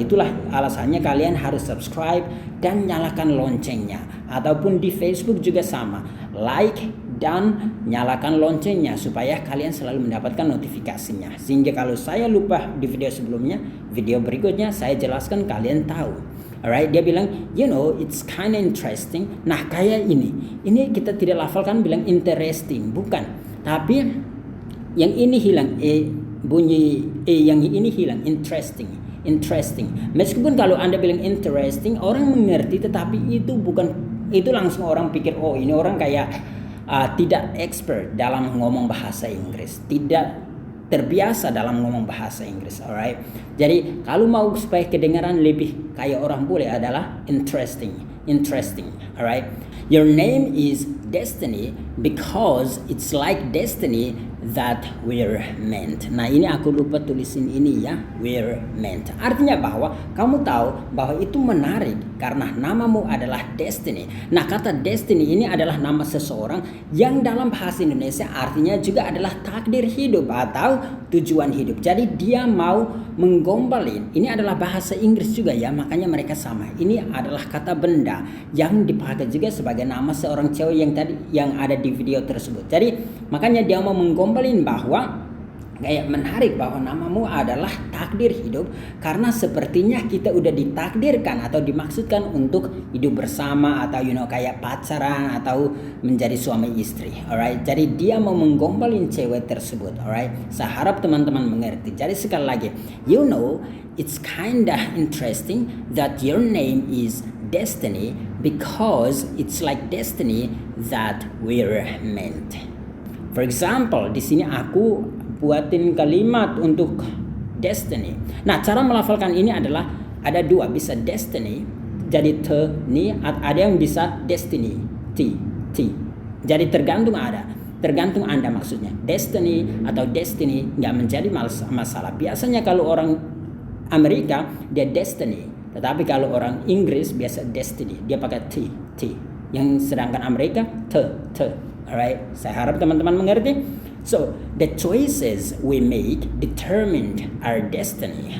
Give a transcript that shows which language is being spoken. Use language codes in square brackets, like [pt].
[id] Itulah alasannya kalian harus subscribe dan nyalakan loncengnya. Ataupun di Facebook juga sama. Like dan nyalakan loncengnya supaya kalian selalu mendapatkan notifikasinya. Sehingga kalau saya lupa di video sebelumnya, video berikutnya saya jelaskan kalian tahu. [en] Alright, [id] dia bilang, [en] you know, it's kind of interesting. [id] Nah, kayak ini kita tidak lafalkan bilang interesting, bukan. Tapi yang ini hilang, bunyi yang ini hilang, interesting. Meskipun kalau Anda bilang interesting, orang mengerti, tetapi itu langsung orang pikir, oh ini orang kayak tidak expert dalam ngomong bahasa Inggris, tidak terbiasa dalam ngomong bahasa Inggris. Alright. Jadi kalau mau supaya kedengaran lebih kayak orang bule adalah interesting. Alright. [en] Your name is Destiny. because it's like destiny that we're meant. [id] Nah, ini aku lupa tulisin ini ya, [en] we're meant. [id] Artinya bahwa kamu tahu bahwa itu menarik karena namamu adalah destiny. Nah, kata destiny ini adalah nama seseorang yang dalam bahasa Indonesia artinya juga adalah takdir hidup atau tujuan hidup. Jadi dia mau menggombalin. Ini adalah bahasa Inggris juga ya, makanya mereka sama. Ini adalah kata benda yang dipakai juga sebagai nama seorang cewek yang ada di video tersebut. Jadi makanya dia mau menggombalin bahwa kayak menarik bahwa namamu adalah takdir hidup karena sepertinya kita udah ditakdirkan atau dimaksudkan untuk hidup bersama atau kayak pacaran atau menjadi suami istri. Alright, jadi dia mau menggombalin cewek tersebut. Alright, saya harap teman-teman mengerti. Jadi sekali lagi, [en] it's kinda interesting that your name is destiny because it's like destiny that we're meant. For example, [id] di sini aku buatin kalimat untuk destiny. Nah, cara melafalkan ini adalah ada dua, bisa destiny jadi te ni, ada yang bisa destiny t. Jadi tergantung Anda maksudnya. Destiny atau destiny nggak menjadi masalah. Biasanya kalau orang Amerika dia destiny, tetapi kalau orang Inggris biasa destiny, dia pakai t. Yang sedangkan Amerika te. Alright, saya harap teman-teman mengerti. [en] So, the choices we make determined our destiny.